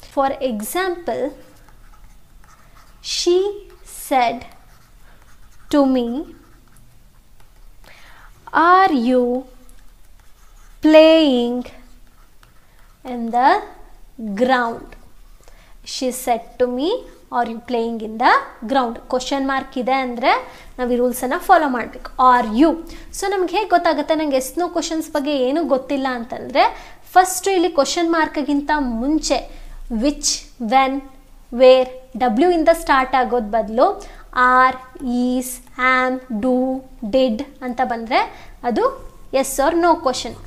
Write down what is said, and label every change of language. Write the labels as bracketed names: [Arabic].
[English] For example, she said to me, are you playing in the ground? She said to me, are you playing in the ground? [Kannada] Question mark ಇದೆ ಅಂದರೆ ನಾವು ಈ ರೂಲ್ಸನ್ನು follow ಮಾಡಬೇಕು. [English] Are you. [Kannada] So ನಮ್ಗೆ ಹೇಗೆ ಗೊತ್ತಾಗುತ್ತೆ ನನಗೆ S no questions ಬಗ್ಗೆ ಏನೂ ಗೊತ್ತಿಲ್ಲ ಅಂತಂದರೆ, ಫಸ್ಟು ಇಲ್ಲಿ ಕ್ವಶನ್ ಮಾರ್ಕ್ಗಿಂತ ಮುಂಚೆ ವಿಚ್, ವೆನ್, ವೇರ್, W ಇಂದ ಸ್ಟಾರ್ಟ್ ಆಗೋದು ಬದಲು R, is, am, do, did ಅಂತ ಬಂದರೆ ಅದು ಎಸ್ ಆರ್ ನೋ ಕ್ವಶನ್.